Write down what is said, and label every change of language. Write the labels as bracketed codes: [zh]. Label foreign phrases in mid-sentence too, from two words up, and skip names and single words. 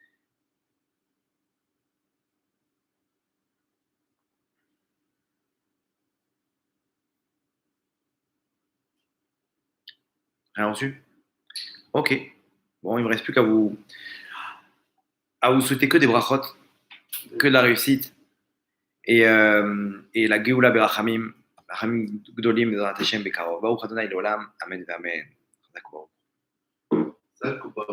[fr] Rien reçu? Ok. Bon, il ne me reste plus qu'à vous souhaiter que des brachot, que de la réussite. [he] Et la גאולה ברחמים רחמים גדולים בעזרת השם בקרוב. ברוך אדוני לעולם אמן אמן.